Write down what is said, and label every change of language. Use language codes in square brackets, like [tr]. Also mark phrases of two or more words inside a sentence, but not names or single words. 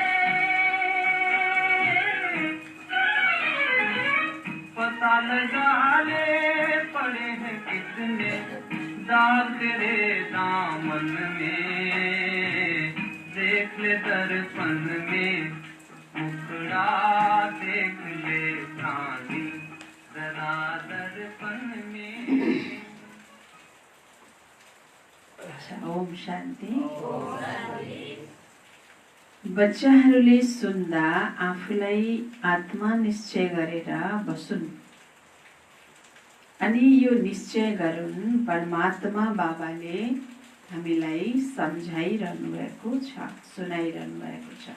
[hi] पता लगा ले पड़े हैं कितने दाग तेरे दामन में देख ले दर्पण में मुखड़ा देख ले प्राणी जरा दर्पण में अच्छा, ओम शान्ति। [ne] बच्चाहरूले सुन्दा आफूलाई आत्मा निश्चय गरेर बसुन् अनि यो निश्चय गरून्। परमात्मा बाबाले हामीलाई सम्झाइरहनु भएको छ, सुनाइरहनु भएको छ।